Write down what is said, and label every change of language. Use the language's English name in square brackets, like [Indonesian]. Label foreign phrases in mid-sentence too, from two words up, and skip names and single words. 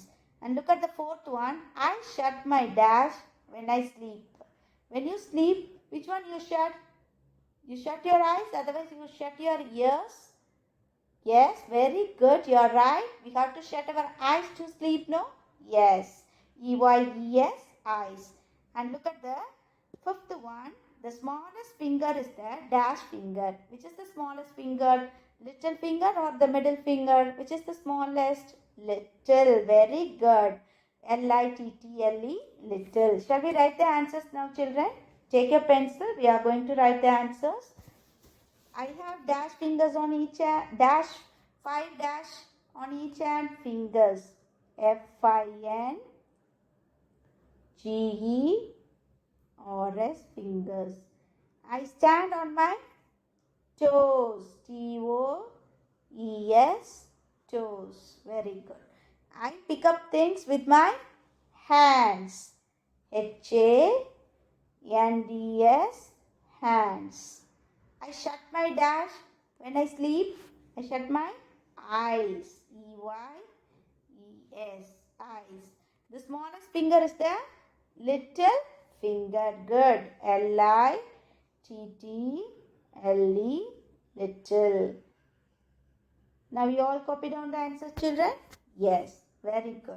[English] And look at the fourth one. I shut my dash when I sleep. When you sleep, which one you shut? You shut your eyes, otherwise you shut your ears. Yes, very good. You are right. We have to shut our eyes to sleep, no? Yes. E-Y-E-S, eyes. And look at the fifth one. The smallest finger is the dash finger. Which is the smallest finger? Little finger or the middle finger? Which is the smallest? Little. Very good. L-I-T-T-L-E, little. Shall we write the answers now, children? Take your pencil. We are going to write the answers. I have dash fingers on each hand. Dash, 5 dash on each hand. Fingers. F-I-N-G-E-R-S, fingers. I stand on my toes. T-O-E-S, toes. Very good. I pick up things with my hands. H-A-N-D-S, hands. I shut my dash when I sleep. I shut my eyes. E-Y-E-S, eyes. The smallest finger is the little finger. Good. L-I-T-T-L-E, little. Now you all copy down the answers, children? Yes. Very good.